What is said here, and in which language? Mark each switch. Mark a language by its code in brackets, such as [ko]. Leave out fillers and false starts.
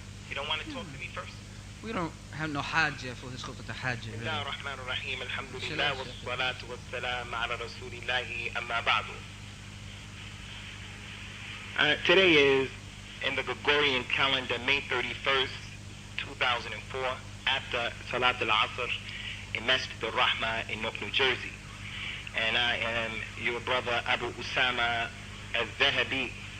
[en] You don't want to talk to me first? We don't have no hajjah for his khutbah hajjah. [ar] بسم الله الرحمن الرحيم الحمد لله والصلاة والسلام على رسول الله أما بعد. [en] Today is, in the Gregorian calendar, May 31st, 2004, after Salat al-Asr in Masjid Rahmah in Newark, New Jersey. And I am your brother Abu Usamah adh-Dhahabī.